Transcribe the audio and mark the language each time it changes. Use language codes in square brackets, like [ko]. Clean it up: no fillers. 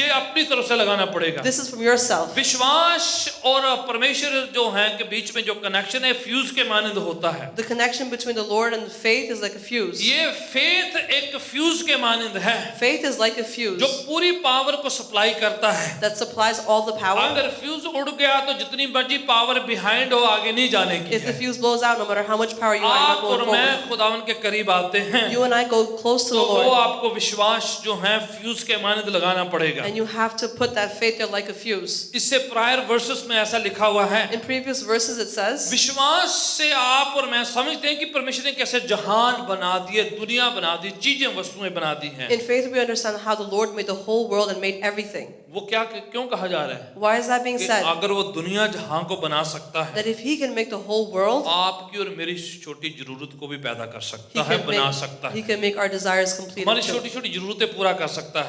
[hi] ये अपनी तरफ से लगाना पड़ेगा। [en] This is from yourself. [hi] विश्वास और परमेश्वर जो है के बीच में जो कनेक्शन है फ्यूज के मानंद होता है। [en] The connection between the Lord and faith is like a fuse. [hi] ये फेथ एक फ्यूज के मानंद है [en] Faith is like a [hi] जो [en] fuse [hi] पूरी पावर को सप्लाई करता है। [en] that supplies all the power. [hi] अगर फ्यूज उड़ गया तो जितनी मर्जी पावर बिहाइंड हो आगे नहीं जाने की [en] If the [hi] है। [en] fuse blows out, no matter how much power you are, [hi] आप [en] you're [hi] और [en] not going [hi] मैं [en] forward. [hi] खुदावन के करीब आते हैं [en] You and I go close to [hi] तो [en] the [hi] वो [en] Lord, [hi] आपको विश्वास जो है फ्यूज के मानंद लगाना पड़ेगा। [en] and you have to put that faith there like a fuse. [hi] इससे प्रायर वर्सेस में ऐसा लिखा हुआ है, [en] In previous verses it says, [hi] विश्वास से आप और मैं समझते हैं कि परमेश्वर ने कैसे जहान बना दिए, दुनिया बना दी, चीजें वस्तुएं बना दी हैं। [en] in faith we understand how the Lord made the whole world and made everything. [hi] वो क्या क्यों कहा जा रहा है [en] Why is that being [hi] कि [en] said? [hi] अगर वो दुनिया जहां को बना सकता है, [en] That if He can make the whole world, [hi] आपकी और मेरी छोटी जरूरत को भी पैदा कर [en] He [hi] सकता है, [en] can [hi] बना सकता [en] make, He [hi] है, [en] can make our desires complete. [hi] हमारी [en] too. [hi] छोटी छोटी जरूरतें पूरा कर सकता